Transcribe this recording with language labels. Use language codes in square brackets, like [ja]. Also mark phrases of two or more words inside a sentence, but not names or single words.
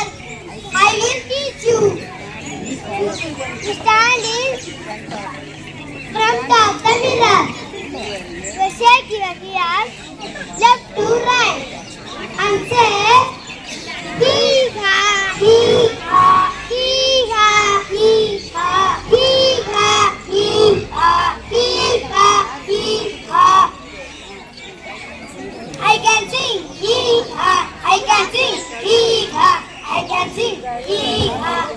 [en] I will teach you. You stand in front of the mirror. You shake your ears left to right and say, Hee-ha, hee-ha, hee-ha, hee-ha, hee-ha, hee-ha, hee-ha, hee-ha. I can sing, hee-ha, I can sing, hee-ha, I can sing, hee-ha.